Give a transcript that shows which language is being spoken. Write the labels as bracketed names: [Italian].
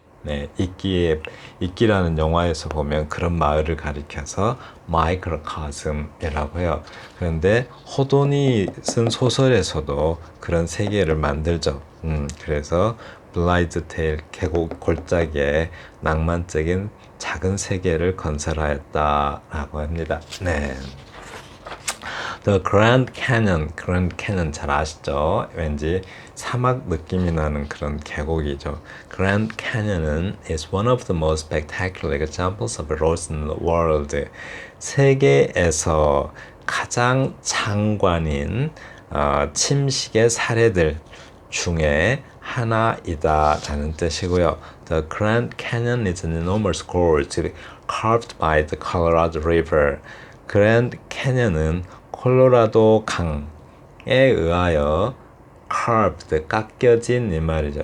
[Korean] 네, 이끼라는 영화에서 보면 그런 마을을 가리켜서 마이크로카즘이라고 해요. 그런데 호돈이 쓴 소설에서도 그런 세계를 만들죠. 그래서 블라이드테일 계곡 골짜기에 낭만적인 작은 세계를 건설하였다라고 합니다. 네. The Grand Canyon 잘 아시죠? 왠지 사막 느낌이 나는 그런 계곡이죠. [English] Grand Canyon은 is one of the most spectacular examples of roads in the world. [Korean] 세계에서 가장 장관인 침식의 사례들 중에 하나이다라는 뜻이고요. [English] The Grand Canyon is an enormous gorge carved by the Colorado River. [Korean] 그랜드 캐년은 콜로라도 강에 의하여 carved, 깎여진 이 말이죠.